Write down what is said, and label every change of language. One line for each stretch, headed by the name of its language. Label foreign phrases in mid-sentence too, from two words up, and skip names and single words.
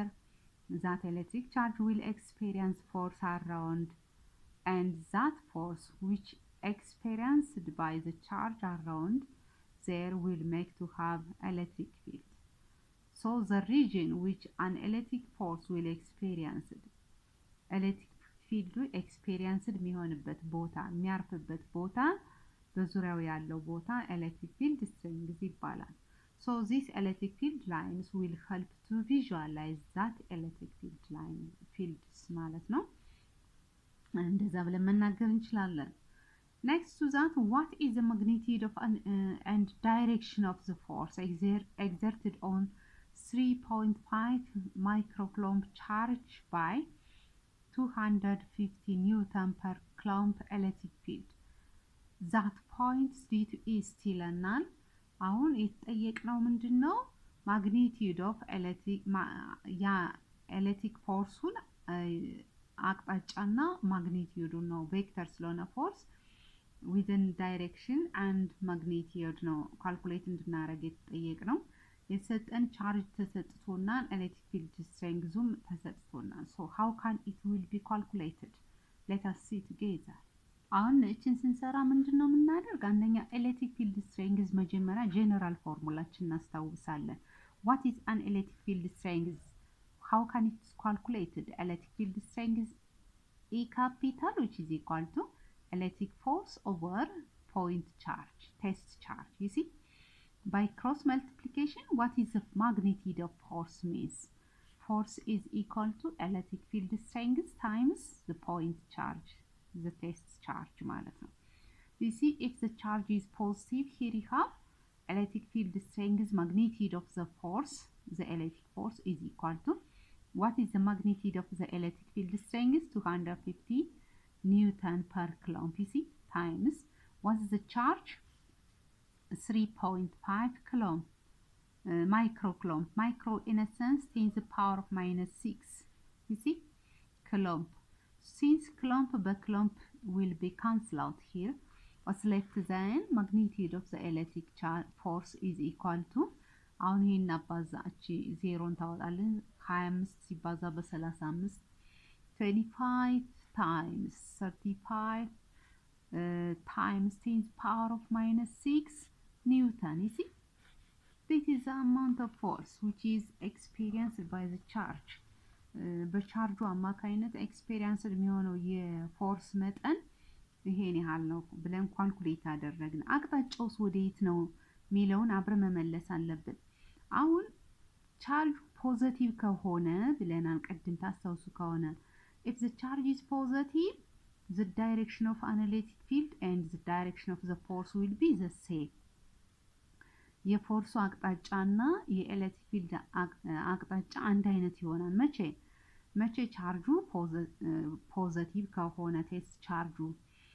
English: That electric charge will experience force around and that force which experienced by the charge around there will make to have electric field. So the region which an electric force will experience electric field experienced
Amharic: የሚሆንበት ቦታ የሚያርፍበት ቦታ በዙሪያው ያለው ቦታ
English: electric field strength ይባላል so these electric field lines will help to visualize that electric field line fields
Amharic: ማለት ነው እንደዛ ብለን መናገር እንችላለን
English: next to that what is the magnitude of and direction of the force exerted on 3.5 microcoulomb charge by 250 Newton per coulomb electric field that points D to east
Amharic: ይለናል አሁን የተጠየቅነው ምንድነው
English: magnitude of electric forceን
Amharic: አቅጣጫና magnitude ነው ቬክተር ስለሆነ
English: force within direction and magnitude
Amharic: ነው ካልኩሌት እንድናረግ የተጠየቅነው የተሰጠን ቻርጅ ተሰጥቶና
English: electric field strengthም
Amharic: ተሰጥቶና
English: so how can it will be calculated let us see together
Amharic: አሁን እቺን ስንሰራ ምንድነው የምናደርግ አንደኛ
English: electric field strength መጀመሪያ
Amharic: ጀነራል ፎርሙላችን እናስታውሳለን
English: what is an electric field strength how can it is calculated electric field strength E capital which is equal to electric force over point charge test charge you see by cross multiplication what is the magnitude of force means force is equal to electric field strength times the point charge the test charge
Amharic: ማለት ነው
English: you see if the charge is positive here you have electric field strength magnitude of the force the electric force is equal to what is the magnitude of the electric field strength 250 Newton per coulomb you see times what is the charge 3.5 coulomb microcoulomb micro in a sense 10 to the power of -6 you see coulomb since coulomb by coulomb will be cancelled out here what's left then magnitude of the electric charge force is equal to
Amharic: አሁን ይሄን አባዛች 0 ታወጣለን 25 ሲባዛ በ35
English: 25 times 35 times 10 to the power of -6 Newton you see this is the amount of force which is experienced by the charge
Amharic: በቻርጁ አማካይነት ኤክስፔሪየንስ የሚሆነው የፎርስ መጠን ይሄን ያህል ነው ብለን ካልኩሌት አደረግን አቅጣጫውስ ወዴት ነው ሚለውን አብረን መመለስ አለብን አሁን ቻርጅ ፖዚቲቭ ከሆነ ብለናል ቀድም ታስታውሱ ከሆነ
English: if the charge is positive the direction of an electric field and the direction of the force will be the same
Amharic: የፎርሱ አቅጣጫና የኤሌክትሪክ ፊልድ አቅጣጫ አንድ አይነት ይሆናል መቼ ቻርጁ ፖዚቲቭ ከሆነ ቴስት ቻርጁ